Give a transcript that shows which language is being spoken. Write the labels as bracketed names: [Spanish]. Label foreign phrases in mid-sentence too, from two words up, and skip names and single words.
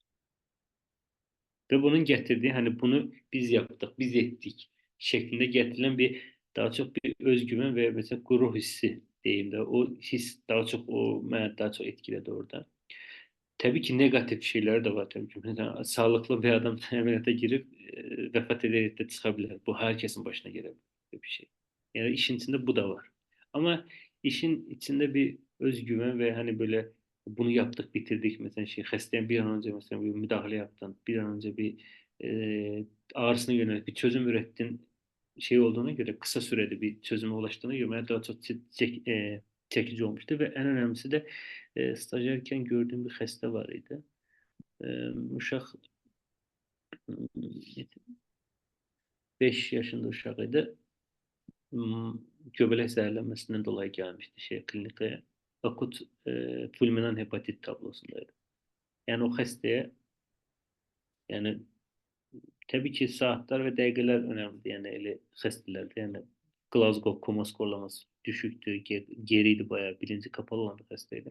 [Azerbaijani] Və bunun gətirdiyi, hani bunu [Turkish] biz yaptık, [Azerbaijani] biz etdik şeklində gətirilən bir daha çox bir özgüvən və məsələn qürur hissi deyim də, o his daha çox o mənə daha çox etkilədi orada. Təbii ki, neqativ şeyləri də var təbii ki. Məsələn, sağlıqlı bir adam əməliyyata girib vəfat edərək də çıxa bilər. Bu hər kəsin başına gələ bilər bir şey. Yəni işin içində bu da var. [Turkish] Amma işin içində bir özgüvən və hani böyle bunu yaptık, bitirdik mesela şey xəstəyə bir an önce mesela bir müdahale yaptın, bir an önce bir ağrısına yönelik bir çözüm ürettin şey olduğuna göre kısa sürede bir çözüme ulaştığına göre bana daha çok çekici olmuştu ve en önemlisi de stajyerken gördüğüm [Azerbaijani] bir xəstə var idi. Uşaq 5 yaşında uşaq idi. Göbələk zəhərlənməsindən dolayı gəlmişdi klinikaya. [Turkish] Akut fulminant hepatit tablosundaydı. Yani o xəstəyə, yani tabii ki saatler [Azerbaijani] ve dəqiqələr [Turkish] önemli. Yani elə xəstələrdə, yani Glasgow koma skorlaması düşüktü, geriydi bayağı, bilinci kapalı olan bir xəstəydi.